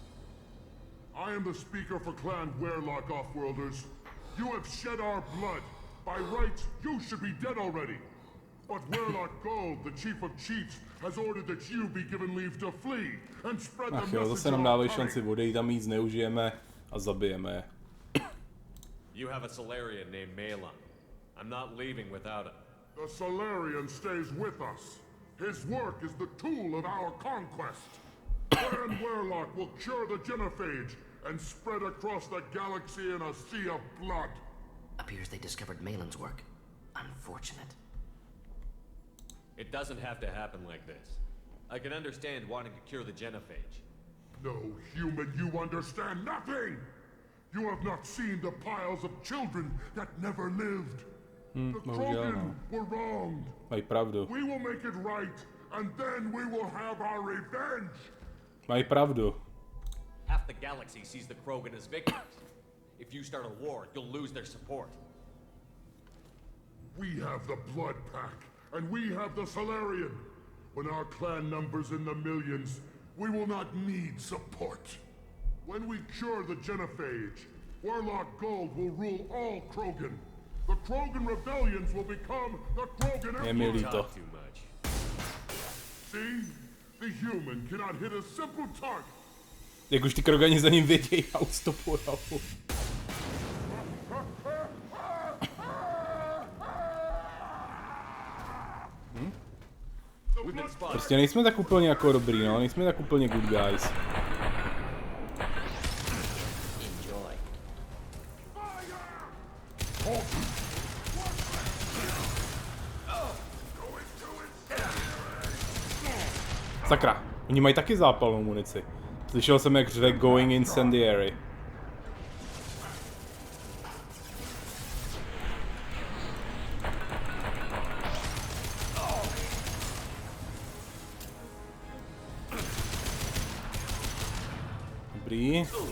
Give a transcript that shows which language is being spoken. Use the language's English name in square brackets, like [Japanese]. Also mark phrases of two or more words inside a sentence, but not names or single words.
[English] I am the speaker for Clan Werelock, Offworlders. You have shed our blood. By rights, you should be dead already. But Warlock Gold, the chief of chiefs, has ordered that you be given leave to flee and spread the [Czech] Ach jo, [English] message [Czech] zase nám [English] of [Czech] dávají [English] our [Czech] šanci odejít, tam jí zneužijeme a zabijeme je. [English] You have a Solarian named Malon. I'm not leaving without him. The Solarian stays with us. His work is the tool of our conquest. Baron Warlock will cure the genophage and spread across the galaxy in a sea of blood. Appears they discovered Malon's work. Unfortunate. It doesn't have to happen like this. I can understand wanting to cure the genophage. No, human, you understand nothing! You have not seen the piles of children that never lived. The Krogan were wronged. [Czech] Mají pravdu. [English] We will make it right, and then we will have our revenge. [Czech] Mají pravdu. [English] Half the galaxy sees the Krogan as victims. If you start a war, you'll lose their support. We have the Blood Pack, and we have the Solarian. When our clan numbers in the millions, we will not need support. When we cure the genophage, Warlock Gold will rule all Krogan. The Krogan rebellions will become the Krogan [Czech] Je mi [English] Empire. [Czech] líto. [English] Too much. See? The human cannot hit a simple target. [Czech] Jak už ty Krogani za ním vědějí a ustopujou. Prostě nejsme tak úplně jako dobrý, no, nejsme tak úplně [English] good guys. Enjoy. [Czech] Sakra, oni mají taky zápalnou munici. Slyšel jsem, jak řve [English] going incendiary. [Czech] Dobrý.